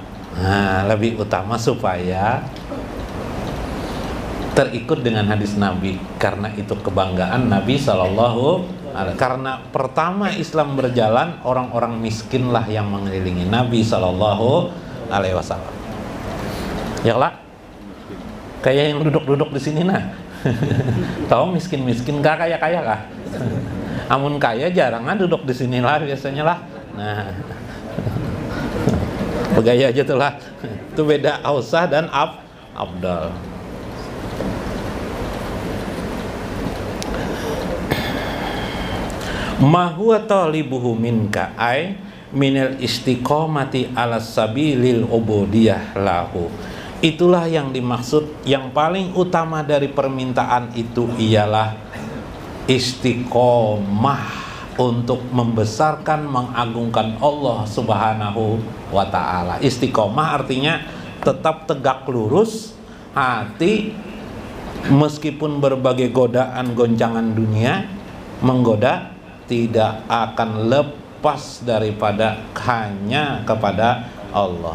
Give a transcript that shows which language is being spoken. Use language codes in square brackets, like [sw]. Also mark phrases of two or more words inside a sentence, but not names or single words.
[id] Nah, lebih utama supaya terikut dengan hadis Nabi, karena itu kebanggaan Nabi [ar] صلى الله عليه. [id] Karena pertama Islam berjalan, orang-orang miskinlah yang mengelilingi Nabi [ar] صلى الله عليه وسلم. [id] Ya lah, kayak yang duduk-duduk di sini nah. Tahu miskin-miskin kah, kaya-kaya kah? Amun kaya jarang duduk di sini lah biasanya lah. Nah, begaya aja tuh lah. Itu beda ausah dan afdal. [ar] ما هو طالبه منك أي من الاستقامة على سبيل العبودية له. [id] Itulah yang dimaksud, yang paling utama dari permintaan itu ialah istiqomah untuk membesarkan, mengagungkan Allah [ar] سبحانه وتعالى. [id] Istiqomah artinya tetap tegak lurus hati, meskipun berbagai godaan goncangan dunia menggoda, tidak akan lepas daripada hanya kepada Allah.